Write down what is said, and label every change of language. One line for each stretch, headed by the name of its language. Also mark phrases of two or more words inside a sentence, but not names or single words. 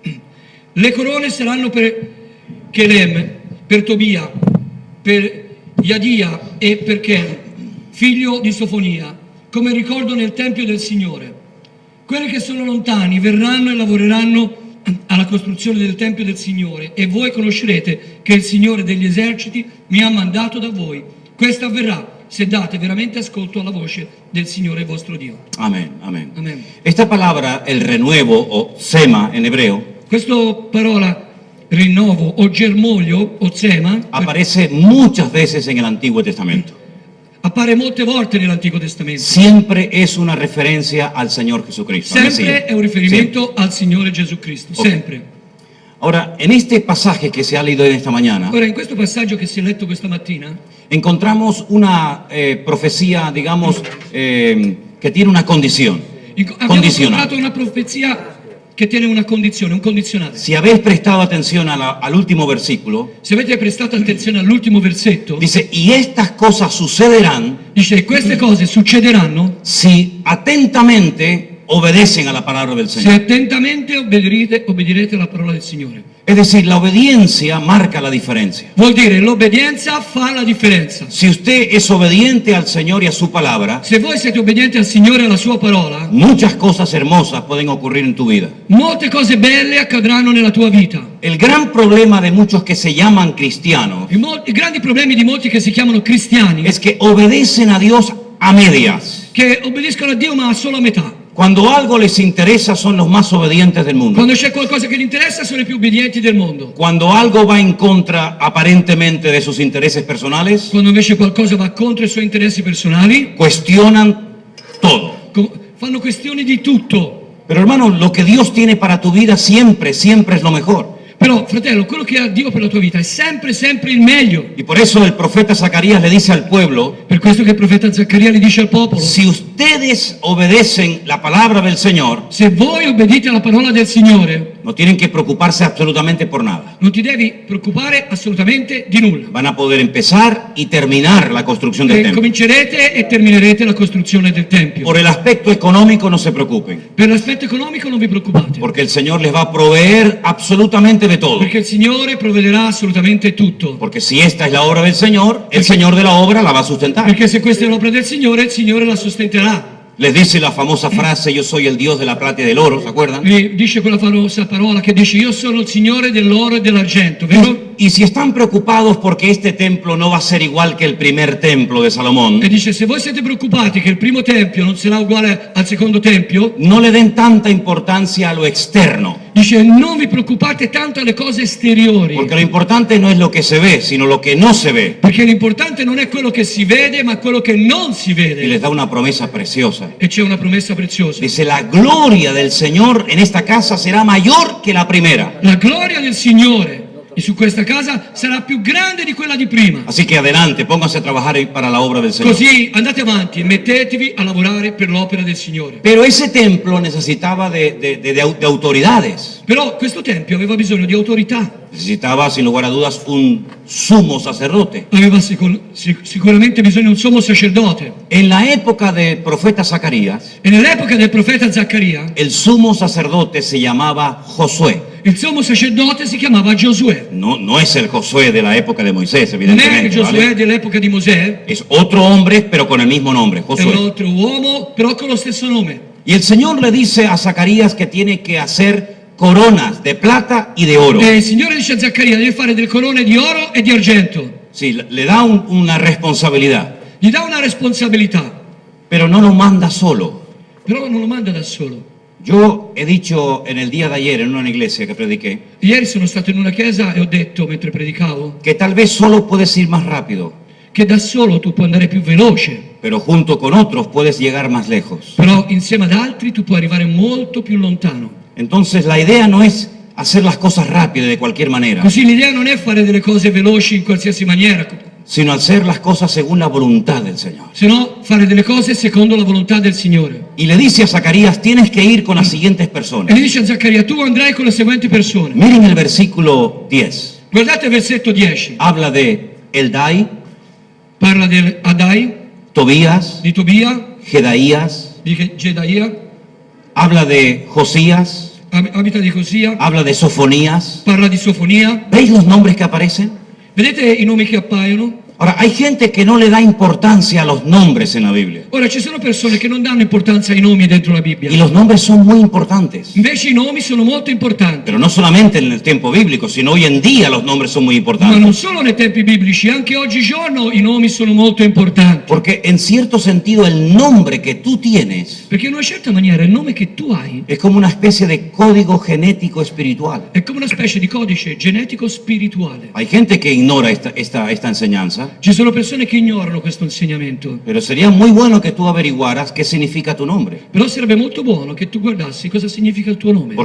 Italian: Le corone saranno per Chelem, per Tobia, per Yadia e per Ken, figlio di Sofonia, come ricordo nel Tempio del Signore. Quelli che sono lontani verranno e lavoreranno alla costruzione del Tempio del Signore e voi conoscerete che il Signore degli eserciti mi ha mandato da voi. Questo avverrà se date veramente ascolto alla voce del Signore vostro Dio.
Spanish: Amén, amén. Amén. Esta palabra, el renuevo o sema en hebreo,
Italian: Questa parola rinnovo o germoglio o zema
Spanish: aparece muchas veces en el Antiguo Testamento.
Italian: appare molte volte nell'Antico Testamento.
Spanish: Siempre es una referencia al Señor Jesucristo. al
Italian: Sempre
Spanish: Mesías.
Italian: è un riferimento al Signore Gesù Cristo, Ok. sempre.
Spanish: Ahora, en este pasaje que se ha leído en esta mañana,
Italian: Ora, in questo passaggio che si è letto questa mattina,
Spanish: encontramos una profecía, digamos, que tiene una condición.
Italian: abbiamo incontrato una profezia che tiene una condizione, un condizionale.
Spanish: Si habéis prestado atención al último versículo,
Italian: Se avete prestato attenzione all'ultimo versetto,
Spanish: dice, y estas cosas sucederán
Italian: dice queste cose succederanno
Spanish: si atentamente obedecen a la palabra del
Italian: se
Spanish: Señor.
Italian: attentamente obbedirete alla parola del Signore.
Spanish: Es decir, la obediencia marca la diferencia.
Italian: Vuol dire l'obbedienza fa la differenza.
Spanish: Si usted es obediente al Señor y a su palabra,
Italian: Se voi siete obbedienti al Signore e alla sua parola,
Spanish: muchas cosas hermosas pueden ocurrir en tu vida.
Italian: molte cose belle accadranno nella tua vita.
Spanish: El gran problema de muchos que se llaman cristianos
Italian: I grandi problemi di molti che si chiamano cristiani
Spanish: es que obedecen a Dios a medias.
Italian: che obbediscono a Dio ma solo a metà.
Spanish: Cuando algo les interesa son los más obedientes del mundo.
Italian: Quando c'è qualcosa che gli interessa sono i più obbedienti del mondo.
Spanish: Cuando algo va en contra aparentemente de sus intereses personales,
Italian: Quando invece qualcosa va contro i suoi interessi personali,
Spanish: cuestionan todo.
Italian: fanno questioni di tutto.
Spanish: Pero hermano, lo que Dios tiene para tu vida siempre, siempre es lo mejor.
Italian: Però, fratello, quello che ha Dio per la tua vita è sempre, sempre il meglio.
Spanish: Y por eso el profeta Zacarías le dice al pueblo,
Italian: Per questo che il profeta Zaccaria gli dice al popolo,
Spanish: si ustedes obedecen la palabra del Señor,
Italian: se voi obbedite alla parola del Signore,
Spanish: no tienen que preocuparse absolutamente por nada.
Italian: non ti devi preoccupare assolutamente di nulla.
Spanish: Van a poder empezar y terminar la construcción del templo.
Italian: Comincerete e terminerete la costruzione del Tempio.
Spanish: Por el aspecto económico no se preocupen,
Italian: Per l'aspetto economico non vi preoccupate,
Spanish: porque el Señor les va a proveer absolutamente de todo.
Italian: perché il Signore provvederà assolutamente tutto.
Spanish: Porque si esta es la obra del Señor, el Señor de la obra la va a sustentar.
Italian: Perché se questa è l'opera del Signore, il Signore la sostenterà.
Spanish: Les dice la famosa frase, yo soy el Dios de la plata y del oro, ¿se acuerdan?
Italian: E dice quella famosa parola che dice io sono il Signore dell'oro e dell'argento, vero?
Spanish: Y si están preocupados porque este templo no va a ser igual que el primer templo de Salomón,
Italian: E dice se voi siete preoccupati che il primo tempio non sarà uguale al secondo tempio,
Spanish: no le den tanta importancia a lo externo,
Italian: dice non vi preoccupate tanto alle cose esteriori,
Spanish: porque lo importante no es lo que se ve, sino lo que no se ve.
Italian: perché l'importante non è quello che si vede, ma quello che non si
Spanish: Y les
Italian: vede.
Spanish: da una promesa preciosa.
Italian: E c'è una promessa preziosa.
Spanish: Dice, la gloria del Señor en esta casa será mayor que la primera.
Italian: La gloria del Signore e su questa casa sarà più grande di quella di prima.
Spanish: Así que adelante, pónganse a trabajar para la obra del Señor.
Italian: Così andate avanti e mettetevi a lavorare per l'opera del Signore.
Spanish: Pero ese templo necesitaba de autoridades.
Italian: Però questo tempio aveva bisogno di autorità,
Spanish: Necesitaba, sin lugar a dudas, un sumo sacerdote.
Italian: aveva sicuramente bisogno di un sommo sacerdote.
Spanish: En la época del profeta Zacarías,
Italian: E nell'epoca del profeta Zaccaria,
Spanish: el sumo sacerdote se llamaba Josué.
Italian: il sommo sacerdote si chiamava Giosuè.
Spanish: No es el Josué de la época de Moisés,
Italian: Non è il
Spanish: evidentemente.
Italian: Giosuè
Spanish: ¿vale?
Italian: dell'epoca di Mosè,
Spanish: Es otro hombre, pero con el mismo nombre,
Italian: è un
Spanish: Josué.
Italian: altro uomo, però con lo stesso nome.
Spanish: Y el Señor le dice a Zacarías que tiene que hacer coronas de plata y de oro.
Italian: E il Signore dice a Zaccaria deve fare delle corone di oro e di argento.
Spanish: Sí, le da una responsabilidad,
Italian: Gli dà una responsabilità,
Spanish: pero no lo manda solo.
Italian: però non lo manda da solo.
Spanish: Yo he dicho en el día de ayer en una iglesia que prediqué
Italian: Ieri sono stato in una chiesa e ho detto, mentre predicavo,
Spanish: que tal vez solo puedes ir más rápido,
Italian: che da solo tu puoi andare più veloce,
Spanish: pero junto con otros puedes llegar más lejos.
Italian: però insieme ad altri tu puoi arrivare molto più lontano.
Spanish: Entonces la idea no es hacer las cosas rápido de cualquier manera,
Italian: Così l'idea non è fare delle cose veloci in qualsiasi maniera,
Spanish: sino hacer las cosas según la voluntad del Señor.
Italian: sino fare delle cose secondo la volontà del Signore.
Spanish: Y le dice a Zacarías, tienes que ir con las siguientes
Italian: E
Spanish: personas.
Italian: gli dice a Zaccaria, tu andrai con le seguenti persone.
Spanish: Miren el versículo 10.
Italian: Guardate il versetto 10,
Spanish: Habla de Eldai,
Italian: parla di Adai,
Spanish: Tobías,
Italian: di Tobia,
Spanish: Jedaías,
Italian: di Gedaia,
Spanish: habla de Josías,
Italian: abita di Cosia,
Spanish: habla de Sofonías.
Italian: parla di Sofonia.
Spanish: ¿Veis los nombres que aparecen?
Italian: Vedete i nomi che appaiono?
Spanish: Ahora, hay gente que no le da importancia a los nombres en la Biblia.
Italian: Ora, ci sono persone che non danno importanza ai nomi dentro la Bibbia.
Spanish: Y los nombres son muy importantes.
Italian: Invece i nomi sono molto importanti.
Spanish: Pero no solamente en el tiempo bíblico, sino hoy en día los nombres son muy
Italian: Ma
Spanish: importantes.
Italian: non solo nei tempi biblici, anche oggigiorno i nomi sono molto importanti.
Spanish: Porque en cierto sentido el nombre que tú tienes
Italian: Perché in una certa maniera il nome che tu hai
Spanish: es como una especie de código genético espiritual.
Italian: è come una specie di codice genetico spirituale.
Spanish: Hay gente que ignora esta enseñanza,
Italian: Ci sono persone che ignorano questo insegnamento,
Spanish: pero sería muy bueno que tú averiguaras qué significa tu nombre.
Italian: però sarebbe molto buono che tu guardassi cosa significa il tuo nome.